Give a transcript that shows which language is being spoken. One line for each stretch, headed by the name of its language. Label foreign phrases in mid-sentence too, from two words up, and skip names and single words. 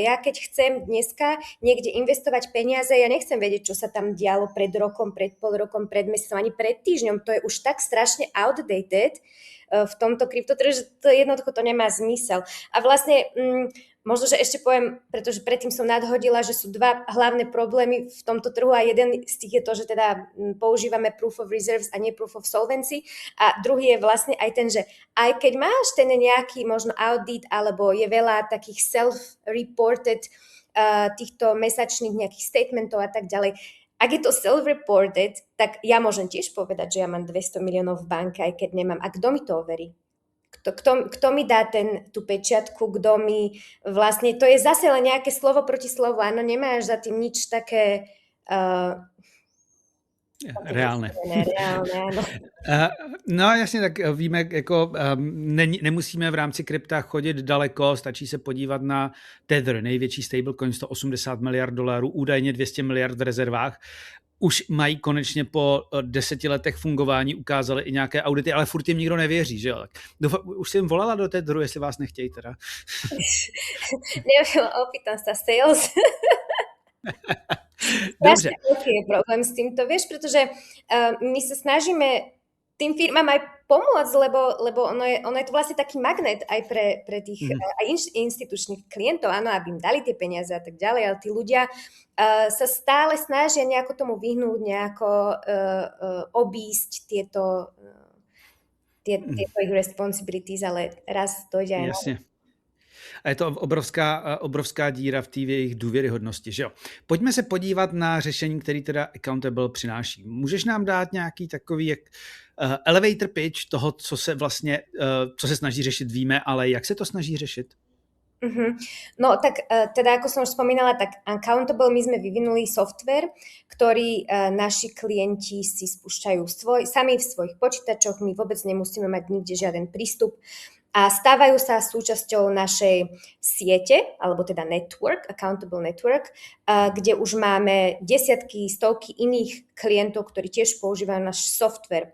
Slovak: Ja keď chcem dneska niekde investovať peniaze, ja nechcem vedieť, čo sa tam dialo pred rokom, pred pol rokom, pred mesiacom, ani pred týždňom, to je už tak strašne outdated v tomto kryptotrhu, že to jednoducho to nemá zmysel. A vlastne možno, že ešte poviem, pretože predtým som nadhodila, že sú dva hlavné problémy v tomto trhu a jeden z tých je to, že teda používame
English: proof of reserves
Slovak: a nie
English: proof of solvency
Slovak: a druhý je vlastne aj ten, že aj keď máš ten nejaký možno audit alebo je veľa takých self-reported týchto mesačných nejakých statementov a tak ďalej, ak je to self-reported, tak ja môžem tiež povedať, že ja mám 200 miliónov v banke, aj keď nemám. A kto mi to overí? Kto mi dá tú pečiatku, kto mi vlastne... To je zase len nejaké slovo proti slovu. Áno, nemáš za tým nič také... Reálne. Áno.
Czech: No jasně, tak víme, jako nemusíme v rámci krypta chodit daleko, stačí se podívat na Tether, největší stablecoin, 180 miliard dolarů, údajně 200 miliard v rezervách. Už mají konečně po 10 letech fungování, ukázali i nějaké audity, ale furt jim nikdo nevěří, že jo? Už jsem volala do Tetheru, jestli vás nechtějí teda.
Slovak: Opýtam sa sales.
Czech: Dobře.
Slovak: Aký je problém s týmto, vieš, pretože my sa snažíme tým firmám aj pomôcť, lebo ono je to vlastne taký magnet aj pre tých aj institučných klientov, áno, aby im dali tie peniaze a tak ďalej, ale tí ľudia sa stále snažia nejako tomu vyhnúť, nejako obísť tieto ich responsibilities, ale raz dojde aj
Czech: Jasně. A je to obrovská díra v té jejich důvěryhodnosti, že jo? Pojďme se podívat na řešení, který teda Accountable přináší. Můžeš nám dát nějaký takový
English: elevator pitch
Czech: toho, co se snaží řešit, víme, ale jak se to snaží řešit?
Slovak: No tak teda ako som už spomínala, tak Accountable my sme vyvinuli software, ktorý naši klienti si spúšťajú sami v svojich počítačoch, my vôbec nemusíme mať nikde žiaden prístup a stávajú sa súčasťou našej siete, alebo teda network, Accountable Network, kde už máme desiatky, stovky iných klientov, ktorí tiež používajú náš software.